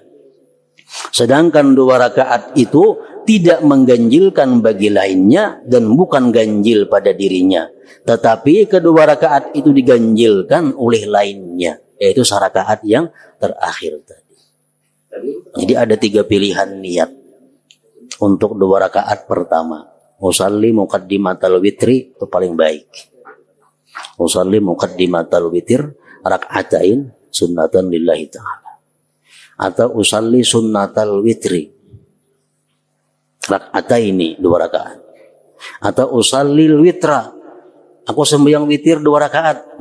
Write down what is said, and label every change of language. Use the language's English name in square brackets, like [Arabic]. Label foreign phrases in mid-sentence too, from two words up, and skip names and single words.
[Indonesian] Sedangkan 2 rakaat itu tidak mengganjilkan bagi lainnya dan bukan ganjil pada dirinya. Tetapi kedua rakaat itu diganjilkan oleh lainnya, yaitu rakaat yang terakhir tadi. Jadi ada 3 pilihan niat untuk 2 rakaat pertama. [Arabic] أصلي مقدمة الوتر itu paling baik. أصلي مقدمة الوتر ركعتين سنة لله تعالى. Atau أصلي سنة الوتر ركعتين 2 rakaat. [Indonesian] Atau [Arabic] أصلي وترا, [Indonesian] aku sembahyang witir 2 rakaat.